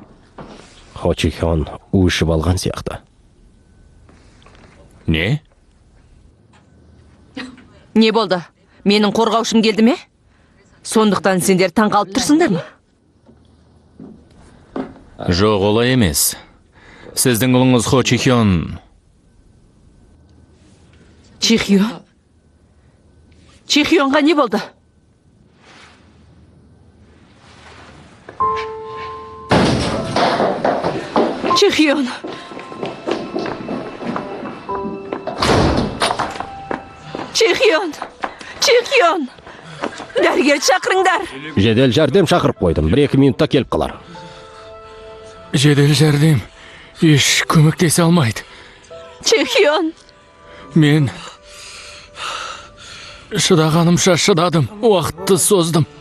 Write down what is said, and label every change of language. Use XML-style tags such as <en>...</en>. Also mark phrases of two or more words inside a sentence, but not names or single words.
<kk>Хо Чи Хён ұшып алған сияқты. Не? Не болды? Менің қорғаушым келді ме? Сондықтан сендер таң қалып тұрсыңдар ма? Жоқ, олай емес. Сіздің ұлыңыз Хо Чи Хён. Чи Хён? Чи Хёнға не болды? Чи Хён? Чи Хён? Чи Хён? Дәрігер шақырыңдар. Жедел жәрдем шақырып қойдым. 1-2 минутта келіп қалар. Жедел жәрдем еш көмектесе алмайды. Чи Хён? Мен шыдағанымша шыдадым, уақытты создым.</kk>